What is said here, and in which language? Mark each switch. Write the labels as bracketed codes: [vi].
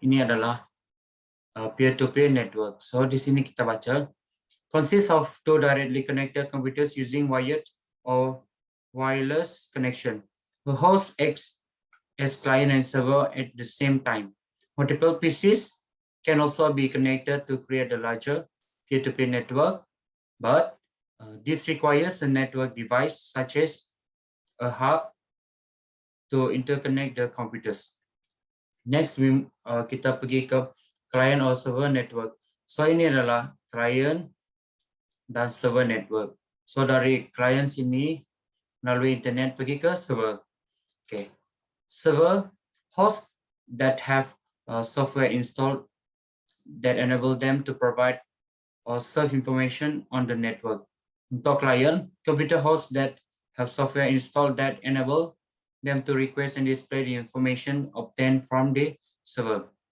[id] Ini adalah peer-to-peer network. [en] So [id] di sini kita baca, [en] consists of two directly connected computers using wired or wireless connection. The host acts as client and server at the same time. Multiple PCs can also be connected to create a larger peer-to-peer network, but this requires a network device such as a hub to interconnect the computers. [id] Next, kita pergi ke client or server network. So ini adalah client dan server network. So dari client sini melalui internet pergi ke server. [en] Okay, server host that have software installed that enable them to provide or serve information on the network. Untuk client, computer hosts that have software installed that enable them to request and display the information obtained from the server.